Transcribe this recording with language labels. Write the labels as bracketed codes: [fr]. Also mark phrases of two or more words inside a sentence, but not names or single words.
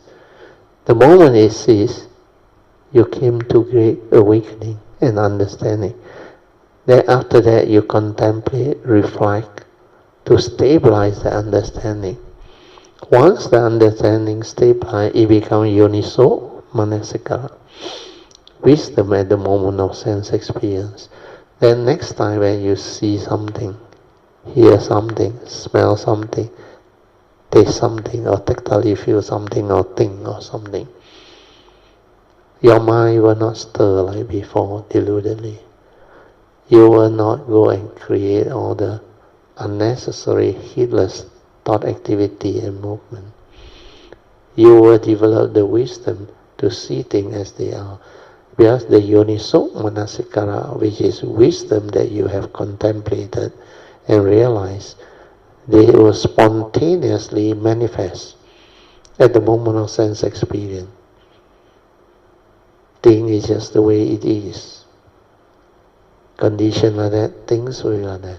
[en] The moment it ceases, you came to great awakening and understanding. Then after that, you contemplate, reflect, to stabilize the understanding. Once the understanding stabilizes, it becomes [pi] yoniso manasikara, [en] wisdom at the moment of sense experience. Then next time when you see something, hear something, smell something, taste something, or tactily feel something, or think or something, your mind will not stir like before, deludedly. You will not go and create all the unnecessary, heedless thought activity and movement. You will develop the wisdom to see things as they are. Because the [pi] yoniso manasikara, [en] which is wisdom that you have contemplated and realized, they will spontaneously manifest at the moment of sense experience. Thing is just the way it is. Condition like that, things will be like that.